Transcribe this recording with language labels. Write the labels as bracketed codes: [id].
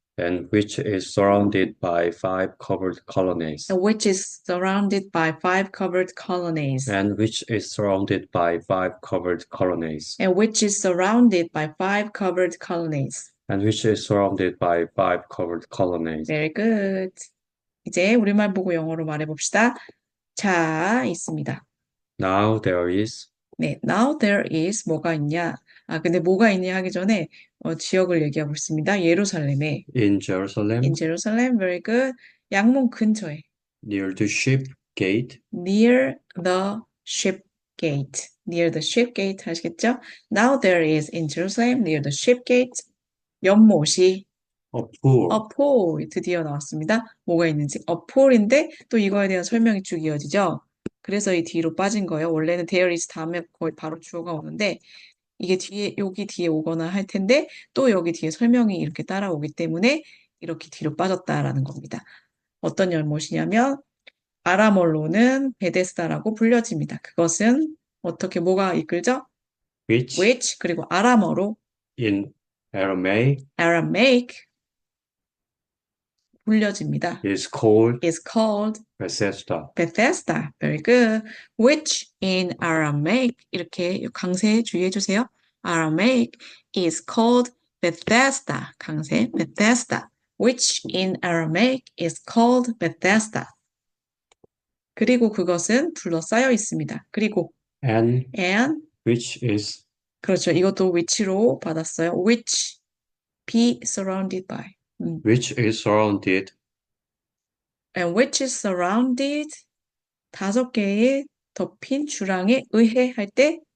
[en] and which is surrounded by 5 covered colonnades. and which is surrounded by 5 covered colonnades. and which is surrounded by 5 covered colonnades. and which is surrounded by 5 covered colonnades. and which is surrounded by 5 covered colonnades. Very good. [ko] 이제 우리말 보고 영어로 말해봅시다. 자, 있습니다. [en] Now there is [ko] 네, [en] now there is [ko] 뭐가 있냐? 근데 뭐가 있냐 하기 전에 지역을 얘기하고 있습니다. 예루살렘에. [en] in Jerusalem In Jerusalem, very good. [ko] 양문 근처에. [en] near the ship gate Near the ship gate. Near the ship gate [ko] 하시겠죠? [en] Now there is in Jerusalem, near the ship gate. [ko] 연못이 [en] a pool a pool [ko] 드디어 나왔습니다. 뭐가 있는지 a pool인데 또 이거에 대한 설명이 쭉 이어지죠. 그래서 이 뒤로 빠진 거예요. 원래는 there is 다음에 거의 바로 주어가 오는데 이게 뒤에 여기 뒤에 오거나 할 텐데 또 여기 뒤에 설명이 이렇게 따라오기 때문에 이렇게 뒤로 빠졌다라는 겁니다. 어떤 연못이냐면 아람어로는 베데스다라고 불려집니다. 그것은 어떻게 뭐가 이끌죠? which 그리고 아람어로 [en] in Aramaic [ko] Aramaic 불려집니다. [en] is called is called Bethesda. Bethesda. Very good. Which in Aramaic [ko] 이렇게 강세 주의해 주세요. [en] Aramaic is called Bethesda. [ko] 강세 Bethesda. [en] Which in Aramaic is called Bethesda. [ko] 그리고 그것은 둘러싸여 있습니다. 그리고 [en] and which is [ko] 그렇죠. 이것도 which로 받았어요. [en] which be surrounded by. which is surrounded and which is surrounded [ko] 5개의 덮인 주랑에 의해 할 때